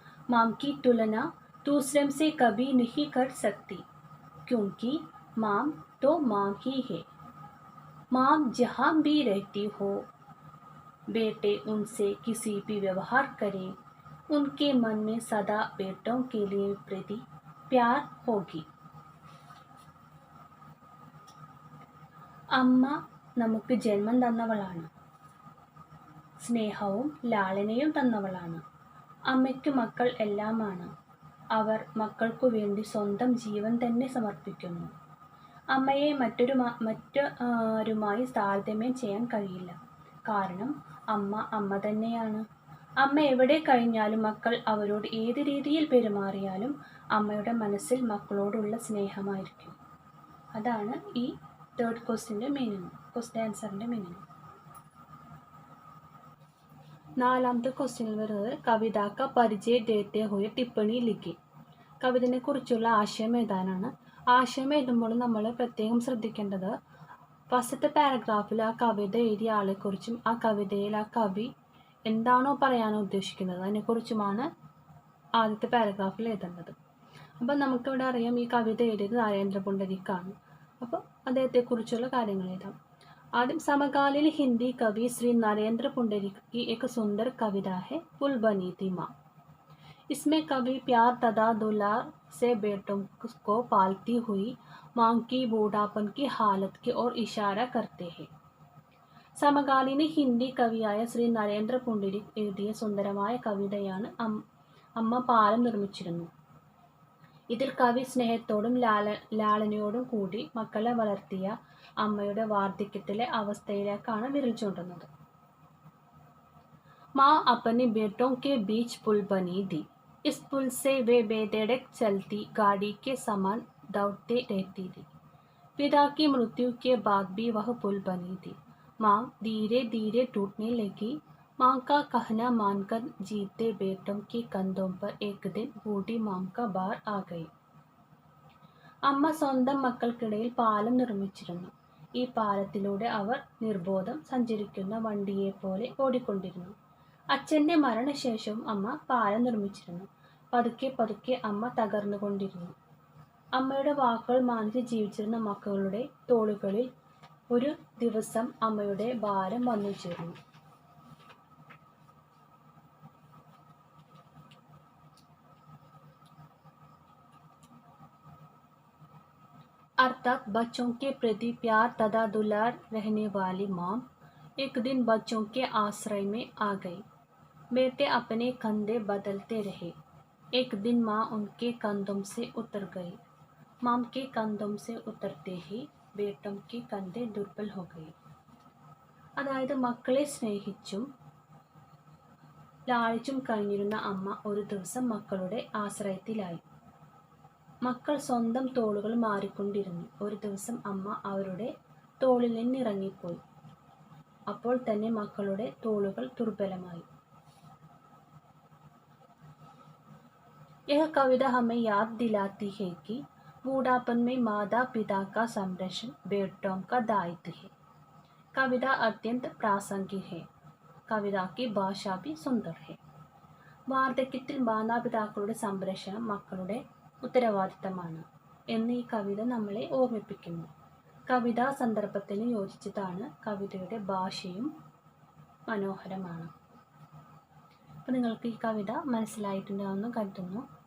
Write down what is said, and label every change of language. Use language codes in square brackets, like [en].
[hi] माम की तुलना दूसरों से कभी नहीं कर सकती, क्योंकि माम तो माम ही है. माम जहाँ भी रहती हो, बेटे उनसे किसी भी व्यवहार करें, उनके मन में सदा बेटों के लिए प्रति प्यार होगी. [ml] അമ്മ നമുക്ക് ജന്മം തന്നവളാണ്, സ്നേഹവും ലാളനയും തന്നവളാണ്. അമ്മയ്ക്ക് മക്കൾ എല്ലാമാണ്. അവർ മക്കൾക്കു വേണ്ടി സ്വന്തം ജീവൻ തന്നെ സമർപ്പിക്കുന്നു. അമ്മയെ മറ്റാരുമായി താരതമ്യം ചെയ്യാൻ കഴിയില്ല. കാരണം അമ്മ തന്നെയാണ്. അമ്മ എവിടെ കഴിഞ്ഞാലും മക്കൾ അവരോട് ഏത് രീതിയിൽ പെരുമാറിയാലും അമ്മയുടെ മനസ്സിൽ മക്കളോടുള്ള സ്നേഹമായിരിക്കും. അതാണ് ഈ തേർഡ് ക്വസ്റ്റ്യൻ ആൻസറിൻ്റെ മീനിങ്. നാലാമത്തെ ക്വസ്റ്റ്യനിൽ വരുന്നത് കവിത [hi] का परिचय देते हुए टिप्पणी लिखी. [ml] കവിതയെ കുറിച്ചുള്ള ആശയം എഴുതാനാണ്. ആശയം എഴുതുമ്പോൾ നമ്മൾ പ്രത്യേകം ശ്രദ്ധിക്കേണ്ടത് ഫസ്റ്റത്തെ പാരഗ്രാഫിൽ ആ കവിത എഴുതിയ ആളെക്കുറിച്ചും ആ കവിതയിൽ ആ കവി എന്താണോ പറയാനോ ഉദ്ദേശിക്കുന്നത് അതിനെക്കുറിച്ചുമാണ് ആദ്യത്തെ പാരഗ്രാഫിൽ എഴുതേണ്ടത്. അപ്പം നമുക്കിവിടെ അറിയാം ഈ കവിത എഴുതിയത് നരേന്ദ്ര പുണ്ടരീകാണ്. അപ്പോൾ അദ്ദേഹത്തെക്കുറിച്ചുള്ള കാര്യങ്ങൾ എഴുതാം. [hi] आदम समकालीन हिंदी कवि श्री नरेंद्र पुंडरीक की एक सुंदर कविता है पुल बनी थी माँ. इसमें कवि प्यार तथा दुलार से बेटों को पालती हुई माँ की बूढ़ापन की हालत की ओर इशारा करते हैं. [ml] സമകാലീന ഹിന്ദി കവിയായ ശ്രീ നരേന്ദ്ര പുണ്ടരീക് എഴുതിയ സുന്ദരമായ കവിതയാണ് അമ്മ പാലം നിർമ്മിച്ചിരുന്നു. ഇതിൽ കവി സ്നേഹത്തോടും ലാളനയോടും കൂടി മക്കളെ വളർത്തിയ അമ്മയുടെ വാർദ്ധക്യത്തിലെ അവസ്ഥയിലേക്കാണ് വിരൽ ചൂണ്ടുന്നത്. [hi] माँ अपने बेटों के बीच पुल बनी थी. इस पुल से वे बेधड़क चलती गाड़ी के समान दौड़ते रहती थी. पिता की मृत्यु के बाद भी वह पुल बनी थी. माँ धीरे धीरे टूटने लगी. माँ का कहना मानकर जीते बेटों के कंधों पर एक दिन बूढ़ी माँ का भार आ गई. [ml] അമ്മ സ്വന്തം മക്കൾക്കിടയിൽ പാലം നിർമ്മിച്ചിരുന്നു. ഈ പാലത്തിലൂടെ അവർ നിർബോധം സഞ്ചരിക്കുന്ന വണ്ടിയെപ്പോലെ ഓടിക്കൊണ്ടിരുന്നു. അച്ഛൻ്റെ മരണശേഷവും അമ്മ പാലം നിർമ്മിച്ചിരുന്നു. പതുക്കെ പതുക്കെ അമ്മ തകർന്നുകൊണ്ടിരുന്നു. അമ്മയുടെ വാക്കുകൾ മാനിച്ച് ജീവിച്ചിരുന്ന മക്കളുടെ തോളുകളിൽ ഒരു ദിവസം അമ്മയുടെ ഭാരം വന്നു ചേർന്നു. [hi] अर्थात बच्चों के प्रति प्यार तथा दुलार रहने वाली माँ एक दिन बच्चों के आश्रय में आ गई. बेटे अपने कंधे बदलते रहे. एक दिन माँ उनके कंधों से उतर गई. माँ के कंधों से उतरते ही बेटों के कंधे दुर्बल हो गए. [ml] അതായത് മക്കളെ സ്നേഹിച്ചും ലാളിച്ചും കഴിഞ്ഞിരുന്ന അമ്മ ഒരു ദിവസം മക്കളുടെ ആശ്രയത്തിലായി. മക്കൾ സ്വന്തം തോളുകൾ മാറിക്കൊണ്ടിരുന്നു. ഒരു ദിവസം അമ്മ അവരുടെ തോളിൽ നിന്നിറങ്ങിപ്പോയി. അപ്പോൾ തന്നെ മക്കളുടെ തോളുകൾ ദുർബലമായി. [hi] यह कविता हमें याद दिलाती है कि बूढ़ापन में माता पिता का संरक्षण बेटों का दायित्व है. कविता अत्यंत प्रासंगिक है. कविता की भाषा भी सुंदर है. [ml] വാർദ്ധക്യത്തിൽ മാതാപിതാക്കളുടെ സംരക്ഷണം മക്കളുടെ ഉത്തരവാദിത്തമാണ് എന്ന് ഈ കവിത നമ്മളെ ഓർമ്മിപ്പിക്കുന്നു. കവിതാ സന്ദർഭത്തിന് യോജിച്ചതാണ്. കവിതയുടെ ഭാഷയും മനോഹരമാണ്. അപ്പോൾ നിങ്ങൾക്ക് ഈ കവിത മനസ്സിലായിട്ടുണ്ടാവുമെന്ന് കരുതുന്നു.